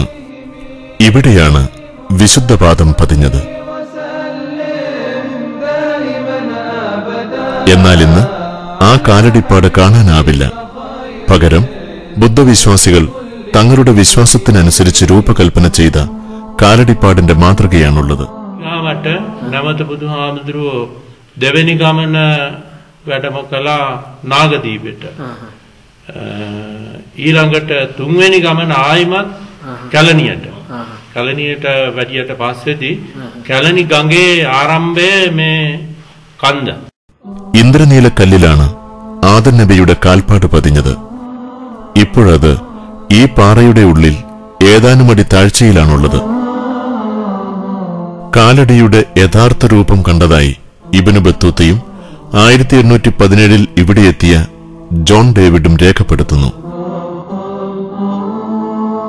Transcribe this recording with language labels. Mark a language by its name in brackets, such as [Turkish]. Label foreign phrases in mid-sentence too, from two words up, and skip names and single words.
[Malayalam] ഇവിടെയാണ് വിശുദ്ധപാദം പതിഞ്ഞത്. എന്നാൽ ഇന്ന് ആ കാലടിപ്പാട് കാണാനാവില്ല. പകരം ബുദ്ധവിശ്വാസികൾ തങ്ങളുടെ വിശ്വാസത്തിനനുസരിച്ച് രൂപകൽപ്പന ചെയ്ത കാലടിപ്പാടിന്റെ മാതൃകയാണുള്ളത്. [Sinhala] දෙවෙනි ගමන වැඩම කළා නාගදීපෙට. ඊළඟට තුන්වෙනි ගමන ආයිමත් කැලණියට. කැලණියට වැඩියට පස්සේදී කැලණි ගඟේ ආරම්භය මේ කන්ද. [Malayalam] ഇന്ദ്രനീലക്കല്ലിലാണ് ആദം നബിയുടെ കാൽപ്പാട് പതിഞ്ഞത്. ഇപ്പോഴത് ഈ പാറയുടെ ഉള്ളിൽ ഏതാനുമടി താഴ്ചയിലാണുള്ളത്. കാലടിയുടെ യഥാർത്ഥ രൂപം കണ്ടതായി ഇബ്നു ബത്തൂത്തയും 1817 ഇവിടെ എത്തിയ ജോൺ ഡേവിഡും രേഖപ്പെടുത്തുന്നു.